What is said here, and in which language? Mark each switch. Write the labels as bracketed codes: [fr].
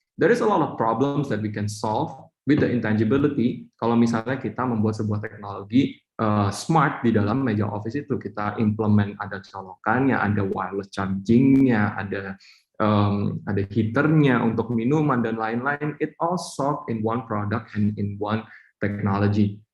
[en] There is a lot of problems that we can solve with the intangibility. [id] Kalau misalnya kita membuat sebuah teknologi smart di dalam meja office itu, kita implement ada colokannya, ada wireless chargingnya, ada heaternya untuk minuman dan lain-lain. [en] It all solved in one product and in one technology.